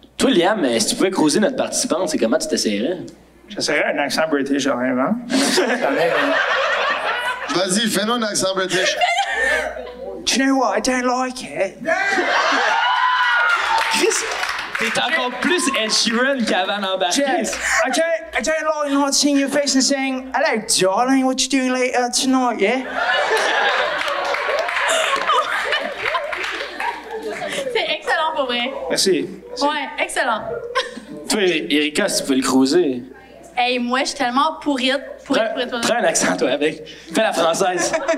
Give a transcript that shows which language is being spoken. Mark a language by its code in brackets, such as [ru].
[fr] Toi, Liam, si tu pouvais croiser notre participante, c'est comment tu t'essayerais? J'essaierais un accent british, genre, hein? Vas-y, fais-nous un accent british. [en] Do you know what? I don't like it. [fr] Chris, t'es encore plus Ed Sheeran qu'avant d'embarquer. [en] Jess, I don't like not seeing your face and saying, hello, darling, what you doing later tonight, yeah? [fr] C'est excellent pour vrai. Merci. Ouais, excellent. Toi, Erika, si tu peux le croiser. Hey, moi, je suis tellement pourrite. Prends un accent, toi, avec. Fais la française.